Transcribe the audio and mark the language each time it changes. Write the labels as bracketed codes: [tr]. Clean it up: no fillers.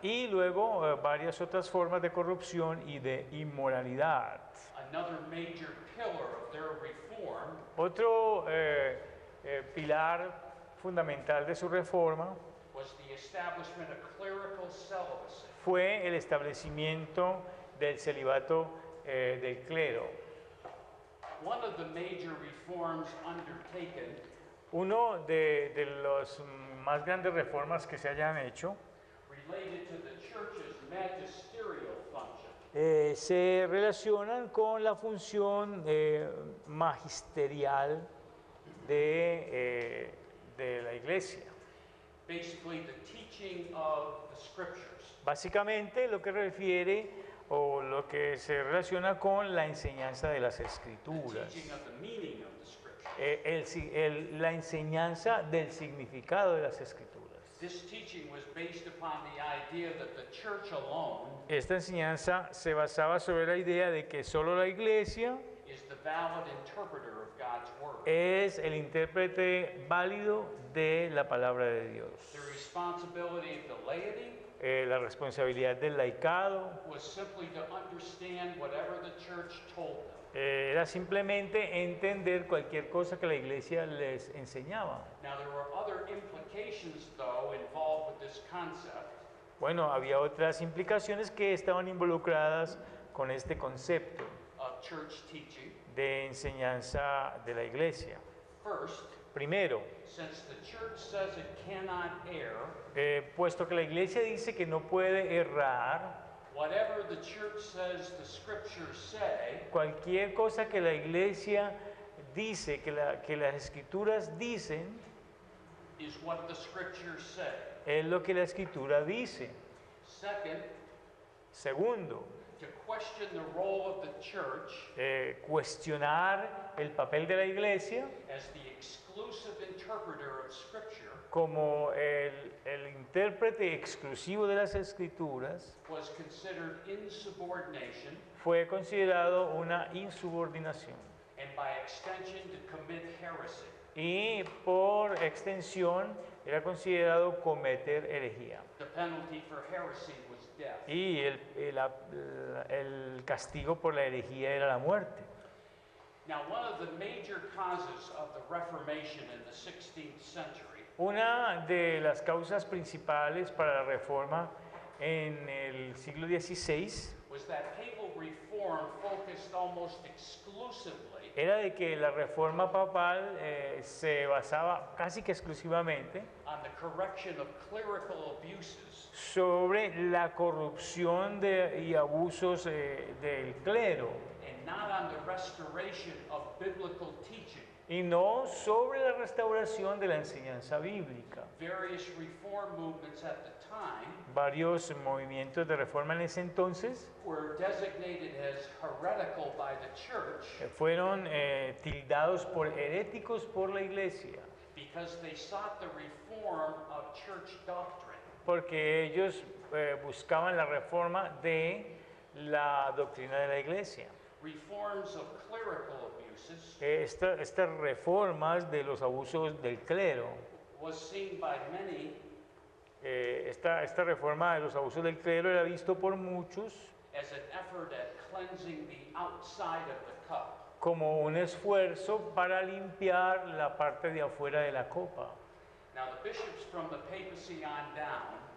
[es] y luego varias otras formas de corrupción y de inmoralidad. [en] Another major pillar of their reform [es] Otro pilar fundamental de su reforma [en] was the establishment of clerical celibacy. [es] fue el establecimiento del celibato del clero. [en] One of the major reforms undertaken [es] Uno de los más grandes reformas que se hayan hecho [en] related to the church's magisterial function. [es] se relacionan con la función magisterial de la iglesia. [en] Basically, the teaching of the scriptures. [es] Básicamente lo que refiere o lo que se relaciona con la enseñanza de las [en] The [es] escrituras, [en] teaching of the meaning of the scripture. [es] la enseñanza del significado de las escrituras. [en] This teaching was based upon the idea that the church alone [es] Esta enseñanza se basaba sobre la idea de que solo la iglesia [en] is the valid interpreter of God's word. [es] es el intérprete válido de la palabra de Dios. [en] The responsibility of the laity [es] La responsabilidad del laicado [en] was simply to understand whatever the church told them. [es] era simplemente entender cualquier cosa que la iglesia les enseñaba. [en] Now, there were other implications, though, involved with this concept. [es] Bueno, había otras implicaciones que estaban involucradas con este concepto [en] Of church teaching. [es] de enseñanza de la iglesia. [en] First, [es] Primero, [en] since the church says it cannot err, [es] puesto que la iglesia dice que no puede errar, [en] whatever the church says the scriptures say [es] cualquier cosa que la iglesia dice, que las escrituras dicen, [en] is what the scriptures say. [es] es lo que la escritura dice. [en] Second, [es] Segundo, [en] to question the role of the church [es] cuestionar el papel de la iglesia [en] as the exclusive interpreter of scripture [es] como el intérprete exclusivo de las escrituras [en] was considered insubordination [es] fue considerado una insubordinación [en] and by extension to commit heresy. [es] y por extensión era considerado cometer herejía. [en] The penalty for heresy was death. [es] Y el castigo por la herejía era la muerte. [en] Now, one of the major causes of the Reformation in the 16th century [es] Una de las causas principales para la reforma en el siglo XVI [en] was that papal reform reform focused almost exclusively [es] era de que la reforma papal se basaba casi que exclusivamente [en] on the correction of clerical abuses [es] sobre la corrupción y abusos del clero [en] and not on the restoration of biblical teaching. [es] y no sobre la restauración de la enseñanza bíblica. [en] Various reform movements at the time [es] Varios movimientos de reforma en ese entonces [en] were designated as heretical by the church [es] fueron tildados por heréticos por la iglesia, [en] because they sought the reform of church doctrine. [es] porque ellos buscaban la reforma de la doctrina de la iglesia. [en] Reforms of clerical abuses [es] Estas reformas de los abusos del clero, [en] was seen by many [es] esta reforma de los abusos del clero era visto por muchos [en] as an effort at cleansing the outside of the cup. [es] como un esfuerzo para limpiar la parte de afuera de la copa. [en] Now, the bishops from the papacy on down